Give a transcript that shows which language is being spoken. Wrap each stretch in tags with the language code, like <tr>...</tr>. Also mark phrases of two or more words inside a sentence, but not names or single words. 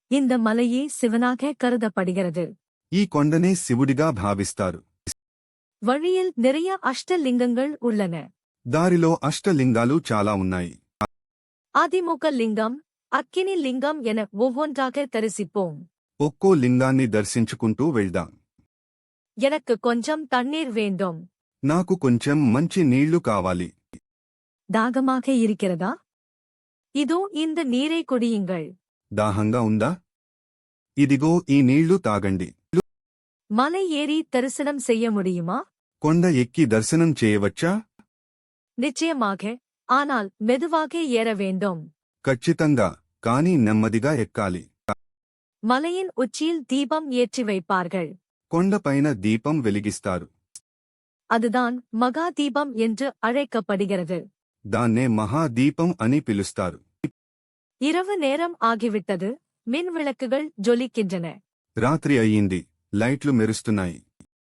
<ta>இந்த மலையே சிவனாக கருதப்படுகிறது.</ta> <te>ఈ కొండనే శివుడిగా భావిస్తారు.</te> <ta>வழியில் நிறைய அஷ்டலிங்கங்கள் உள்ளன.</ta> <te>దారిలో అష్టలింగాలు చాలా ఉన్నాయి.</te> <ta>அதிமுக லிங்கம், அக்கினி லிங்கம் என ஒவ்வொன்றாக தரிசிப்போம்.</ta> <te>ఒక్కో లింగాన్ని దర్శించుకుంటూ వెళ్దాం.</te> <ta>எனக்கு கொஞ்சம் தண்ணீர் வேண்டும்.</ta> <te>నాకు కొంచెం మంచి నీళ్లు కావాలి.</te> <ta>தாகமாக இருக்கிறதா? இதோ இந்த நீரை குடியுங்கள்.</ta> <te>దాహంగా ఉందా? ఇదిగో ఈ నీళ్లు తాగండి.</te> <ta>மலை ஏறி தரிசனம் செய்ய முடியுமா?</ta> <te>కొండ ఎక్కి దర్శనం చేయవచ్చా?</te> <ta>நிச்சயமாக, ஆனால் மெதுவாக ஏற வேண்டும்.</ta> <te>ఖచ్చితంగా, కానీ నెమ్మదిగా ఎక్కాలి.</te> <ta>மலையின் உச்சியில் தீபம் ஏற்றி வைப்பார்கள்.</ta> <te>కొండపైన దీపం వెలిగిస్తారు.</te> <ta>அதுதான் மகா தீபம் என்று அழைக்கப்படுகிறது.</ta> <te>దాన్నే మహాదీపం అని పిలుస్తారు.</te> <ta>இரவு நேரம் ஆகிவிட்டது, மின் விளக்குகள் ஜொலிக்கின்றன.</ta> <te>రాత్రి అయ్యింది, లైట్లు మెరుస్తున్నాయి.</te>